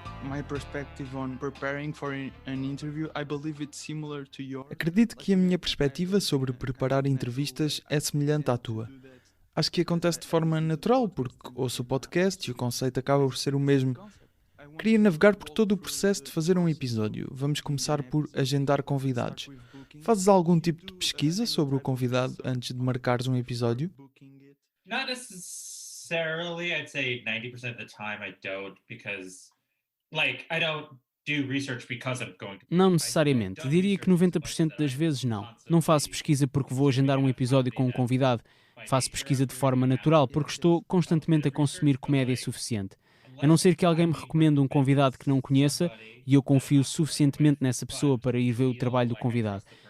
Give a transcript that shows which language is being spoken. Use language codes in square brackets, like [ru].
[en] My perspective on preparing for an interview, I believe it's similar to yours. [pt] Acredito que a minha perspectiva sobre preparar entrevistas é semelhante à tua. Acho que acontece de forma natural, porque ouço o podcast e o conceito acaba por ser o mesmo. Queria navegar por todo o processo de fazer um episódio. Vamos começar por agendar convidados. Fazes algum tipo de pesquisa sobre o convidado antes de marcares um episódio? [en] Not necessarily. I'd say 90% of the time I don't, because I don't do research because I'm going to... [pt] Não necessariamente. Diria que 90% das vezes não. Não faço pesquisa porque vou agendar um episódio com um convidado. Faço pesquisa de forma natural porque estou constantemente a consumir comédia suficiente. A não ser que alguém me recomende um convidado que não conheça e eu confio suficientemente nessa pessoa para ir ver o trabalho do convidado.